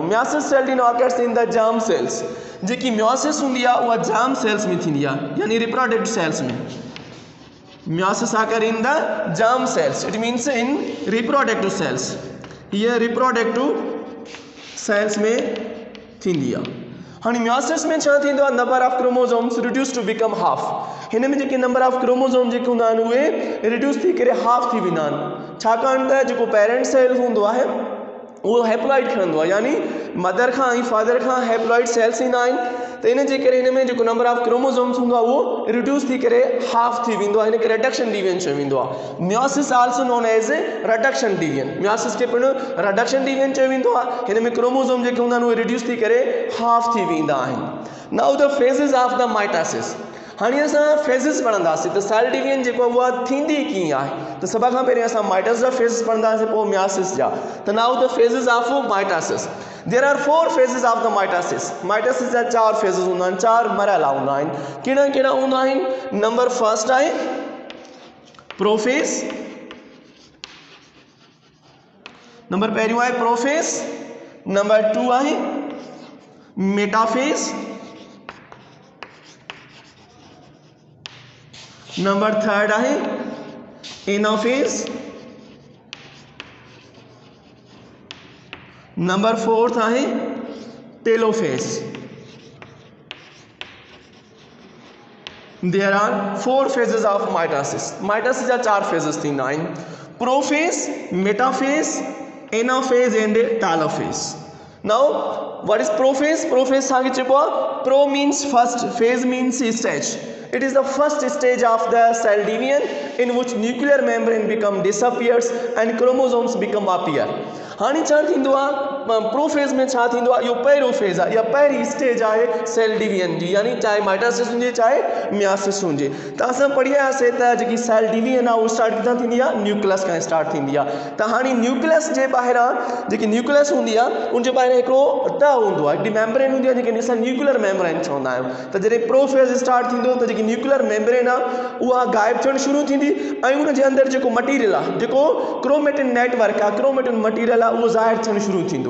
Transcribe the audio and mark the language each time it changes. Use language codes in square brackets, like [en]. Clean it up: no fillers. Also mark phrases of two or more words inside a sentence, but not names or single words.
[en] meiosis cell division occurs in the germ cells. [sd] जेकी मियोसिस हूंदी आहे उहा [en] germ cells [sd] में थींदी आहे, यानी [en] reproductive cells [sd] में. [en] meiosis occur in the germ cells, it means in reproductive cells. [sd] ये [en] reproductive cells [sd] में थींदी आहे. हाणे मियोसिस में छा थींदो आहे? [en] number of chromosomes reduce to become half. [sd] हिन में जेके [en] number of chromosome [sd] जेके हूंदा आहिनि उहे रिड्यूस थी करे हाफ थी वेंदा आहिनि. छाकाणि त जेको [en] parent cell [sd] हूंदो आहे उहो हैप्लॉइड खणंदो आहे, यानी मदर खां ऐं फादर खां [en] haploid cells [sd] ईंदा आहिनि. त इन जे करे हिन में जेको [en] number of chromosomes [sd] हूंदो आहे उहो रिड्यूस थी करे हाफ थी वेंदो आहे. हिनखे [en] reduction division [sd] चयो वेंदो आहे. [en] meiosis also known as reduction division. [sd] मियोसिस खे पिणु [en] reduction division [sd] चयो वेंदो आहे. हिन में क्रोमोसोम जेके हूंदा आहिनि उहे रिड्यूस थी करे हाफ थी वेंदा आहिनि. [en] now the phases of the mitosis. [sd] हाणे असां फेज़िस पढ़ंदासीं त [en] cell division [sd] जेको आहे उहा थींदी कीअं आहे. त सभ खां पहिरीं असां माइटोसिस जा फेज़िस पढ़ंदासीं, पोइ मियोसिस जा. [en] त now the phases of mitosis. There are four phases of the mitosis. [sd] माइटोसिस जा चार फेज़िस हूंदा आहिनि, चार मरहला हूंदा आहिनि. कहिड़ा कहिड़ा हूंदा आहिनि? [en] number first [sd] आहे प्रोफेज़. नंबर पहिरियों आहे प्रोफेज़. [en] number two [sd] आहे मेटाफेज़. [en] number third [sd] आहे एनाफेज़. [en] number fourth [sd] आहे टेलोफेज़. [en] there are four phases of mitosis. [sd] माइटोसिस जा चार फेजेस थींदा आहिनि: प्रोफेज़, मेटाफेज़, [en] anaphase and telophase. Now, what is prophase? Prophase [sd] सांगे चुको [en] pro means first, phase means stage. It is the first stage of the cell division in which nuclear membrane become disappears and chromosomes become appear. [sd] हाणे छा थींदो आहे प्रोफेज में छा थींदो आहे, इहो पहिरियों फेज़ आहे, इहा पहिरीं स्टेज आहे [en] cell division [sd] जी, यानी चाहे माइटोसिस हुजे चाहे मियासिस हुजे। त असां पढ़ी आयासीं त जेकी [en] cell division [sd] आहे उहो स्टार्ट किथां थींदी आहे, न्यूक्लियस खां स्टार्ट थींदी आहे। त हाणे न्यूक्लियस जे ॿाहिरां जेकी न्यूक्लियस हूंदी आहे उनजे ॿाहिरां हिकिड़ो तह हूंदो आहे, हिकिड़ी मेम्ब्रेन हूंदी आहे जेके असां [en] nuclear membrane [sd] चवंदा आहियूं। त जॾहिं प्रोफेज स्टार्ट थींदो त जेकी [en] nuclear membrane [sd] आहे उहा गायब थियणु शुरू थींदी ऐं उनजे अंदरि जेको मटीरियल आहे, जेको [en] chromatin network [sd] आहे, [en] chromatin material [sd] आहे, उहो ज़ाहिर थियणु शुरू थींदो।